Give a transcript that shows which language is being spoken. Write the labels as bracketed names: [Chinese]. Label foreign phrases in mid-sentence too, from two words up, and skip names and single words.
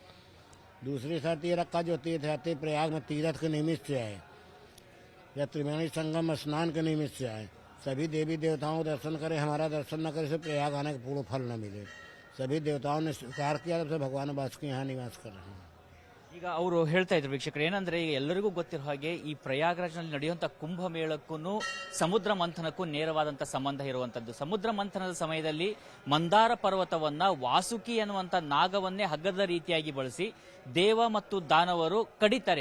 [Hindi] दूसरी शर्त ये रखा जो तीर्थयात्री प्रयाग में तीर्थ के निमित्त से आए या त्रिवेणी संगम स्नान के निमित्त से आए, सभी देवी देवताओं को दर्शन करें, हमारा दर्शन न करे से प्रयाग आने का पूर्ण फल न मिले। सभी देवताओं ने स्वीकार किया, तब से भगवान वासुकी यहाँ निवास कर रहे हैं। [Kannada] ಈಗ ಅವರು ಹೇಳ್ತಾ ಇದ್ರು ವೀಕ್ಷಕರು, ಏನಂದ್ರೆ ಈಗ ಎಲ್ಲರಿಗೂ ಗೊತ್ತಿರೋ ಹಾಗೆ ಈ ಪ್ರಯಾಗ್ರಾಜ್ನಲ್ಲಿ ನಡೆಯುವಂತಹ ಕುಂಭ ಮೇಳಕ್ಕೂ ಸಮುದ್ರ ಮಂಥನಕ್ಕೂ ನೇರವಾದಂತಹ ಸಂಬಂಧ ಇರುವಂತದ್ದು. ಸಮುದ್ರ ಮಂಥನದ ಸಮಯದಲ್ಲಿ ಮಂದಾರ ಪರ್ವತವನ್ನ ವಾಸುಕಿ ಅನ್ನುವಂತ ನಾಗವನ್ನೇ ಹಗ್ಗದ ರೀತಿಯಾಗಿ ಬಳಸಿ ದೇವ ಮತ್ತು ದಾನವರು ಕಡಿತಾರೆ.